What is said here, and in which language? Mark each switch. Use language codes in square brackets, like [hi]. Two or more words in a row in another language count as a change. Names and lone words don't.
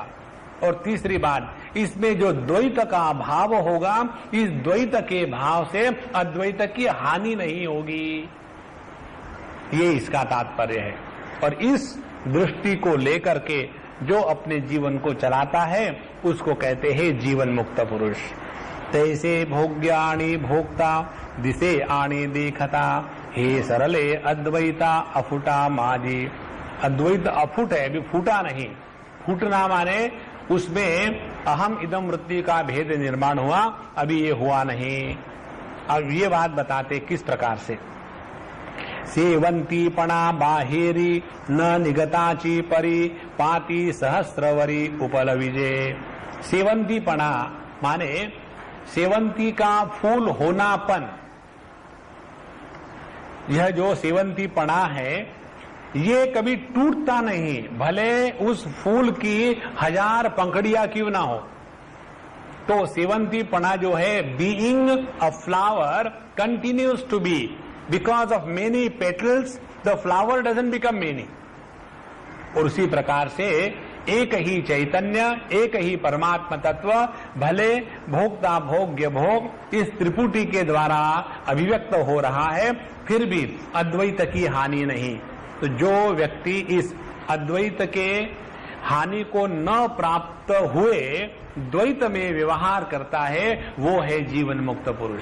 [hi] और तीसरी बात, इसमें जो द्वैत का भाव होगा, इस द्वैत के भाव से अद्वैत की हानि नहीं होगी। ये इसका तात्पर्य है। और इस दृष्टि को लेकर के जो अपने जीवन को चलाता है उसको कहते हैं जीवन मुक्त पुरुष। [mr] तैसे भोग्याणि भोक्ता दिसे आणी देखता, हे सरले अद्वैता अफुटा माजी। [hi] अद्वैत अफुट है, अभी फूटा नहीं। फूटना माने उसमें अहम इदम वृत्ति का भेद निर्माण हुआ, अभी ये हुआ नहीं। अब ये बात बताते किस प्रकार से। [mr] सेवंती पणा बाहेरी न निगताची परी, पाती सहस्रवरी उपल विजय। सेवंती पणा [hi] माने सेवंती का फूल होनापन। यह जो [mr] सेवंती पणा [hi] है ये कभी टूटता नहीं, भले उस फूल की 1000 पंखड़ियां क्यों ना हो। तो [mr] सेवंती पणा [hi] जो है, [en] Being a flower continues to be, because of many petals the flower doesn't become many. [hi] और उसी प्रकार से एक ही चैतन्य, एक ही परमात्मा तत्व भले भोक्ता भोग्य भोग इस त्रिपुटी के द्वारा अभिव्यक्त हो रहा है, फिर भी अद्वैत की हानि नहीं। तो जो व्यक्ति इस अद्वैत के हानि को न प्राप्त हुए द्वैत में व्यवहार करता है, वो है जीवन मुक्त पुरुष।